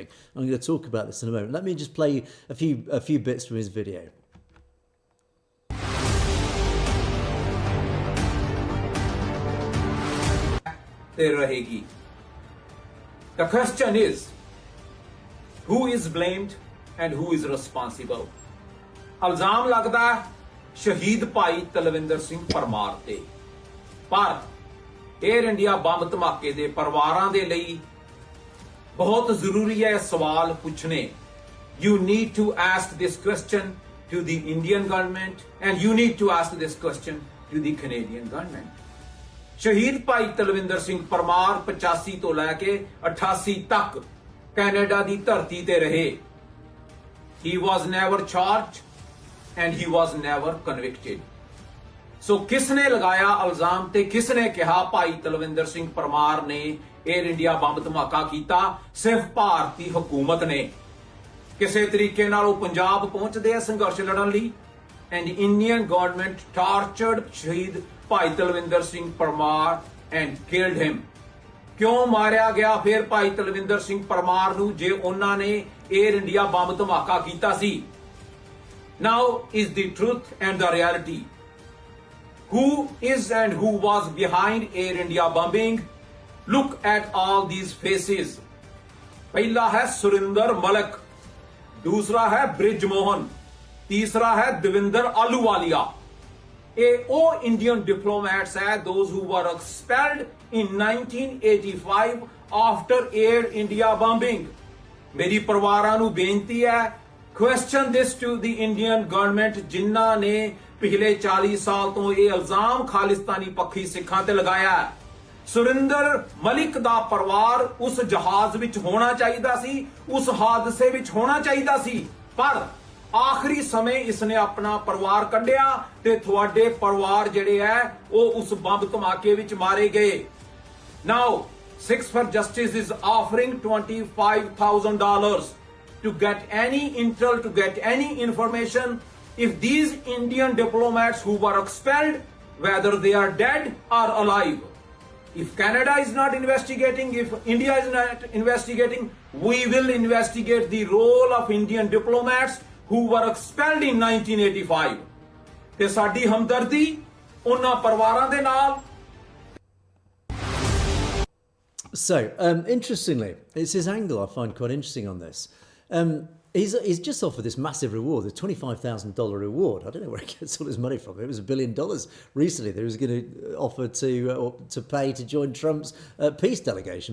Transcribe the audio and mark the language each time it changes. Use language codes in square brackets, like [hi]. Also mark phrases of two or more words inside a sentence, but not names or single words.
[en] I'm going to talk about this in a moment. Let me just play a few bits from his video. The question is, who is blamed and who is responsible? [pa] ਇਲਜ਼ਾਮ ਲੱਗਦਾ ਸ਼ਹੀਦ ਭਾਈ ਤਲਵਿੰਦਰ ਸਿੰਘ ਪਰਮਾਰ ਤੇ, ਪਰ ਏਅਰ ਇੰਡੀਆ ਬੰਬ ਧਮਾਕੇ ਦੇ ਪਰਿਵਾਰਾਂ ਦੇ ਲਈ ਬਹੁਤ ਜ਼ਰੂਰੀ ਹੈ ਸਵਾਲ ਪੁੱਛਣੇ. [en] You need to ask this question to the Indian government and you need to ask this question to the Canadian government. [pa] ਸ਼ਹੀਦ ਭਾਈ ਤਲਵਿੰਦਰ ਸਿੰਘ ਪਰਮਾਰ 85 ਤੋਂ ਲੈ ਕੇ 88 ਤੱਕ ਕੈਨੇਡਾ ਦੀ ਧਰਤੀ ਤੇ ਰਹੇ. [en] He was never charged and he was never convicted. [pa] ਸੋ ਕਿਸਨੇ ਲਗਾਇਆ ਇਲਜ਼ਾਮ ਤੇ ਕਿਸਨੇ ਕਿਹਾ ਭਾਈ ਤਲਵਿੰਦਰ ਸਿੰਘ ਪਰਮਾਰ ਨੇ 에ਅਰ ਇੰਡੀਆ ਬੰਬ ਧਮਾਕਾ ਕੀਤਾ? ਸਿਰਫ ਭਾਰਤੀ ਹਕੂਮਤ ਨੇ. ਕਿਸੇ ਤਰੀਕੇ ਨਾਲ ਉਹ ਪੰਜਾਬ ਪਹੁੰਚਦੇ ਆ ਸੰਘਰਸ਼ ਲੜਨ ਲਈ [en] and Indian government tortured [pa] ਸ਼ਹੀਦ ਭਾਈ ਤਲਵਿੰਦਰ ਸਿੰਘ ਪਰਮਾਰ [en] and killed him. [pa] ਕਿਉਂ ਮਾਰਿਆ ਗਿਆ ਫਿਰ ਭਾਈ ਤਲਵਿੰਦਰ ਸਿੰਘ ਪਰਮਾਰ ਨੂੰ ਜੇ ਉਹਨਾਂ ਨੇ 에ਅਰ ਇੰਡੀਆ ਬੰਬ ਧਮਾਕਾ ਕੀਤਾ ਸੀ? [en] Now is the truth and the reality. Who is and who was behind Air India bombing? Look at all these faces. [hi] पहला है सुरिंदर मलिक, दूसरा है ब्रिज मोहन, तीसरा है देविंदर आलूवालिया. वो [en] Indian diplomats [hi] है, [en] those who were expelled in 1985 after Air India bombing. [pa] ਮੇਰੀ ਪਰਿਵਾਰਾਂ ਨੂੰ ਬੇਨਤੀ ਹੈ, [en] question this to the Indian government [pa] ਜਿਨ੍ਹਾਂ ਨੇ ਪਿਛਲੇ 40 ਸਾਲ ਤੋਂ ਇਹ ਇਲਜ਼ਾਮ ਖ਼ਾਲਿਸਤਾਨੀ ਪੱਖੀ ਸਿੱਖਾਂ ਤੇ ਲਗਾਇਆ ਹੈ. ਸੁਰਿੰਦਰ ਮਲਿਕ ਦਾ ਪਰਿਵਾਰ ਉਸ ਜਹਾਜ਼ ਵਿੱਚ ਹੋਣਾ ਚਾਹੀਦਾ ਸੀ, ਉਸ ਹਾਦਸੇ ਵਿੱਚ ਹੋਣਾ ਚਾਹੀਦਾ ਸੀ, ਪਰ ਆਖ਼ਰੀ ਸਮੇਂ ਇਸਨੇ ਆਪਣਾ ਪਰਿਵਾਰ ਕੱਢਿਆ ਤੇ ਤੁਹਾਡੇ ਪਰਿਵਾਰ ਜਿਹੜੇ ਹੈ ਉਹ ਉਸ ਬੰਬ ਧਮਾਕੇ ਵਿੱਚ ਮਾਰੇ ਗਏ. [en] Now Sikhs for Justice is offering $25,000 to get any intel, to get any information if these Indian diplomats who were expelled, whether they are dead or alive. If Canada is not investigating, if India is not investigating, we will investigate the role of Indian diplomats who were expelled in 1985. [pa] ਤੇ ਸਾਡੀ ਹਮਦਰਦੀ ਉਹਨਾਂ ਪਰਿਵਾਰਾਂ ਦੇ ਨਾਲ. [en] So, interestingly, it's his angle I find quite interesting on this. He's just offered this massive reward, the $25,000 reward. I don't know where he gets all his money from. It was $1 billion recently that he was going to offer to pay to join Trump's peace delegation.